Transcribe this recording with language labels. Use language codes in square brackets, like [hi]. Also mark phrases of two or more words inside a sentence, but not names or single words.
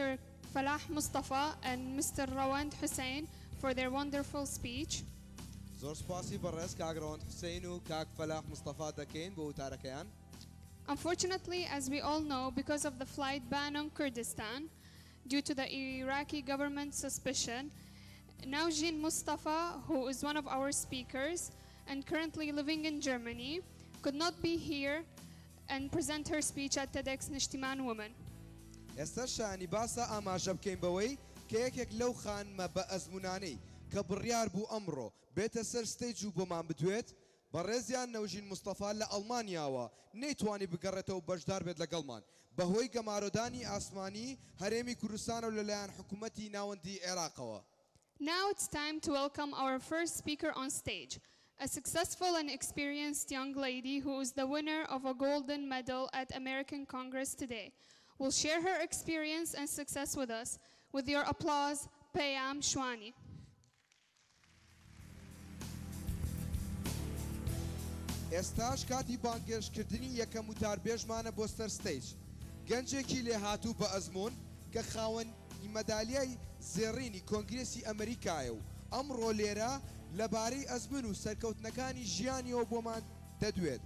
[en] Falah Mustafa and Mr. Rawand Hussein for their wonderful speech. [ckb] زۆر سپاسی بەڕێز کاک ڕەوەند حوسێین و کاک فەلاح مستەفا دەکەین بۆ وتارەکەیان. [en] Unfortunately, as we all know, because of the flight ban on Kurdistan, due to the Iraqi government suspicion, Naujin Mustafa, who is one of our speakers and currently living in Germany, could not be here and present her speech at TEDx Nishtiman Women. [ckb] ئێستا شانی باسە ئاماژە بکەین بەوەی کە یەکێک لەو خانمە بە ئەزمونانەی کە بڕیار بوو ئەمڕۆ بێتە سەر ستەیج و بۆمان بدوێت بەڕێزیان نەوژین مستەفا لە ئەڵمانیاوە نەیتوانی بگەڕێتەوە بەشدار بێت لەگەڵمان بەهۆی گەمارۆدانی ئاسمانی هەرێمی کوردستان و لەلایەن حکوومەتی ناوەندی عێراقەوە. [en] Now it's time to welcome our first speaker on stage, a successful and experienced young lady who is the winner of a golden medal at American Congress today. Will share her experience and success with us. With your applause, Payam Shwani. [ckb] ئێستاش کاتی بانگێشکردنی یەکەم وتاربێژمانە بۆ سەر ستەیج. گەنجێکی لێهاتوو بە ئەزمون کە خاوەنی مەدالیای زێڕینی کۆنگرێسی ئەمریکایە و ئەمڕۆ لێرە لەبارەی ئەزمون و سەرکەوتنەکانی ژیانیەوە بۆمان دەدوێت.